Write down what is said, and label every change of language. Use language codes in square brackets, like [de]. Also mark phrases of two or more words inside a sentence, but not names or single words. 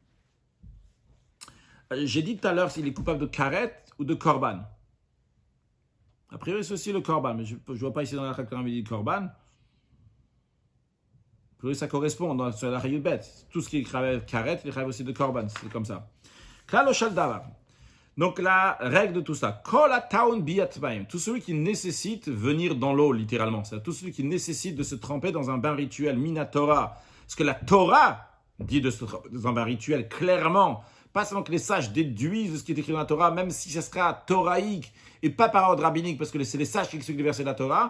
[fr] J'ai dit tout à l'heure s'il est coupable de karet ou de korban. A priori, c'est aussi le korban, mais je ne vois pas ici dans la Chakram, il dit korban. Ça correspond sur la Hayut bête. Tout ce qui est karet, il est aussi de korban. C'est comme ça. [he] כלל של דבר. [fr] Donc la règle de tout ça, tout celui qui nécessite venir dans l'eau littéralement, c'est tout celui qui nécessite de se tremper dans un bain rituel minatora, parce que la Torah dit de se tremper dans un bain rituel clairement, pas seulement que les sages déduisent de ce qui est écrit dans la Torah, même si ça sera toraïque et pas par ordre rabbinique, parce que c'est les sages qui expliquent les versets de la Torah.